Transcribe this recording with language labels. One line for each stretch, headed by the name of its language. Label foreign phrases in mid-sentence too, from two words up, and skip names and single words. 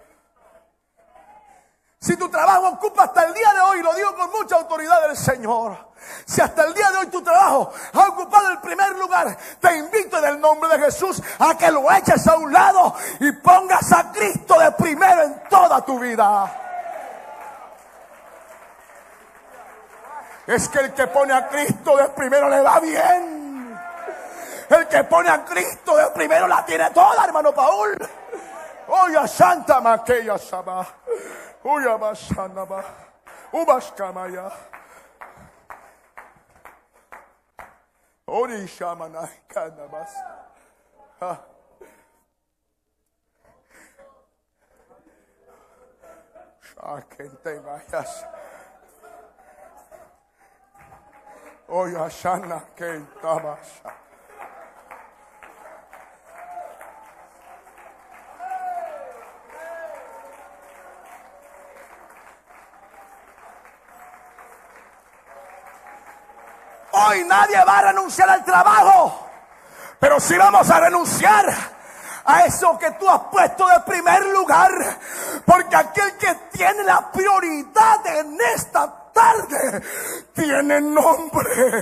Spanish: Si tu trabajo ocupa hasta el día de hoy, lo digo con mucha autoridad del Señor, si hasta el día de hoy tu trabajo ha ocupado el primer lugar, te invito en el nombre de Jesús a que lo eches a un lado y pongas a Cristo de primero en toda tu vida. Es que el que pone a Cristo de primero le va bien. El que pone a Cristo de primero la tiene toda, hermano Paul. Oye, Santa Maqueya Saba. Uya Basanaba. Ubaskamaya. Ori Shamanai Kanabas. Shakentemayas. Oya Shana Kentabasha. Hoy nadie va a renunciar al trabajo, pero sí vamos a renunciar a eso que tú has puesto de primer lugar, porque aquel que tiene la prioridad en esta tarde tiene nombre.